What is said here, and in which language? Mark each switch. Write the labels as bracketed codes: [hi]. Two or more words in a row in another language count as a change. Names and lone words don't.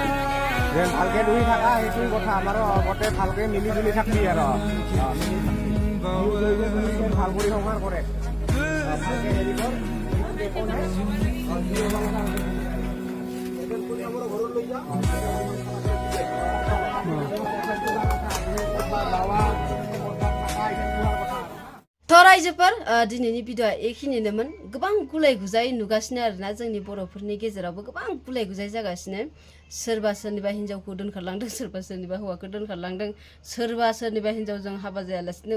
[as] ভালকে ধুই থাকা সেইটোৱে কথা আমাৰো আগতে ভালকে মিলি জুলি থাকবি আৰু ভালকৰি সংসাৰ কৰে ভালকে হেৰি কৰ [brx] थ' रायजोफोर दिनैनि भिडिअ'आ एखिनिनोमोन गोबां गुलाय गुजाय नुगासिनो आरोना जोंनि बर'फोरनि गेजेरावबो गोबां गुलाय गुजाय जागासिनो सोरबा सोरनिबा हिन्जावखौ दोनखारलांदों सोरबा सोरनिबा हौवाखौ दोनखारलांदों सोरबा सोरनिबा हिन्जावजों हाबा जायालासिनो